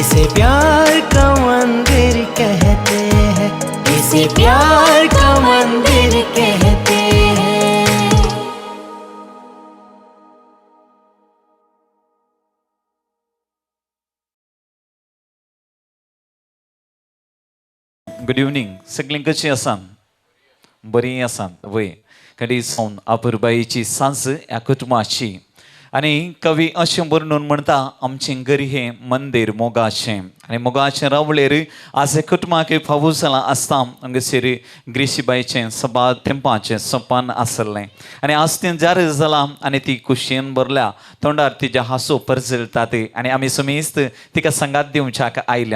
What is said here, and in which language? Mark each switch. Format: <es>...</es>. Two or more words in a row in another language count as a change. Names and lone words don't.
<hi>इसे प्यार का मंदिर कहते हैं। इसे प्यार का मंदिर कहते हैं।</hi> <en>Good evening</en> <gok>सगळीं कशी आसात? बरी आसात वय. कधी सावन आपुरबाईची सांज ह्या कुटुंबाची आनी कवी अशें वर्णून म्हणटा आमचें घर हें मंदिर मोगाचें आनी मोगाचें रावळेर आज हे कुटुंबाक फावूर जालां आसता हांगासर ग्रेसीबाईचें सभा तेंपाचें सोपान आसलें आनी आज तें जाहीर जालां आनी ती खुशयेन भरल्या तोंडार तिच्या हांसो परजळटात आनी आमी समेस्त तिका संगात दिवच्याक आयल्या.</gok>